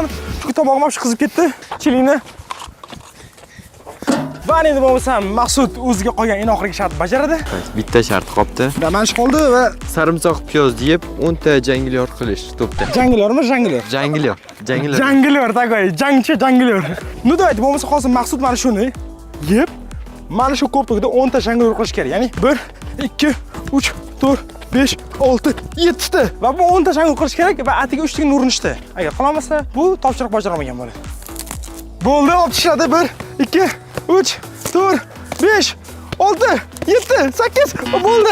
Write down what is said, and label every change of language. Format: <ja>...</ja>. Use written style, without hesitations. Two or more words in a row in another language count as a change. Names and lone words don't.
<uz>Chunki tomog'im ham qizib ketdi. Chilingni. Va endi bo'lmasam Maqsud o'ziga qo'ygan eng oxirgi shart bajaradi. Bitta shart qoldi. Mana shu qoldi va Sarimsoq piyoz yeb 10 ta janglyor qilish to'pda. janglyormi, janglyor? Janglyor такой, janglyor.</uz> <ru>Ну давайте,</ru> <uz>bo'lmasa hozir Maqsud mana shuni yeb, mana shu ko'prikda 10 ta janglyor qilish kerak. Ya'ni 1 2 3 4 5 6 7 ta. Va bu 10 ta janglyor qilish kerak va atiga 3 taga urinishdi. Agar qilolmasa, bu topshiriq bajarolmagan bo'ladi. Bo'ldi, olib tishladi. 1 2 3 4 5 6 7 8 bo'ldi.</uz>